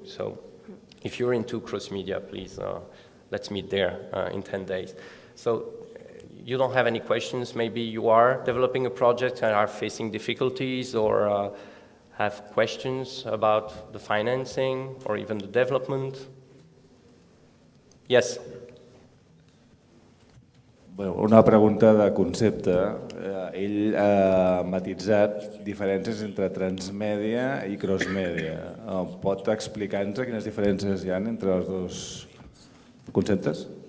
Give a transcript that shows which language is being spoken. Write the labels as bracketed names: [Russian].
[English] So if you're into cross-media, please let's meet there in 10 days. So you don't have any questions. Maybe you are developing a project and are facing difficulties or have questions about the financing or even the development. Yes? [Catalan] Bueno, una pregunta de concepte. Ell ha matitzat diferències entre transmèdia i crossmèdia. Pot explicar-nos quines diferències hi ha entre els dos conceptes?